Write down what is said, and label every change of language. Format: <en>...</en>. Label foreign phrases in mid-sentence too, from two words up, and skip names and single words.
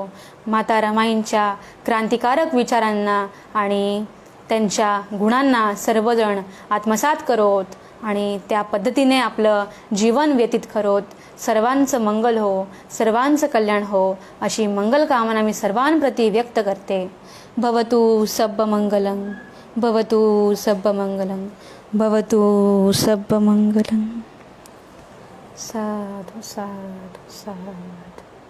<mr>माता रमाईंच्या क्रांतिकारक विचारांना आणि त्यांच्या गुणांना सर्वजण आत्मसात करोत आणि त्या पद्धतीने आपलं जीवन व्यतीत करोत. सर्वांचं मंगल हो, सर्वांचं कल्याण हो अशी मंगलकामना मी सर्वांप्रती व्यक्त करते.</mr> <pi>भवतु सब्ब मंगलं, भवतु सब्ब मंगलं, भवतु सब्ब मंगलं. साधु साधु साधु.</pi>